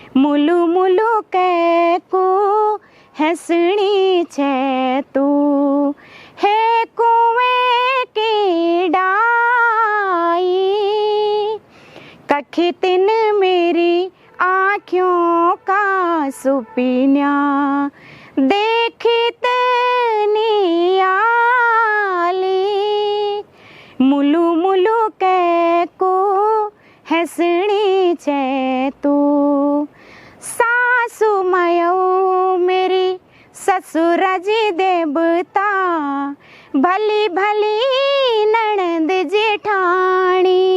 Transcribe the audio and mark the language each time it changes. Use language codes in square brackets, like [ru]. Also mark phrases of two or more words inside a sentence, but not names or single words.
[gbm] मुलु मुलु कै को हंसनी छे तू है कुएं की डाई। कखी तिन [hi] मेरी आँखों का [gbm] सुपीन्या देखी तनी आली। मुलु मुलु कै को हंसनी छे तू सासु मयऊ मेरी ससुर जी देवता भली भली ननद जेठानी।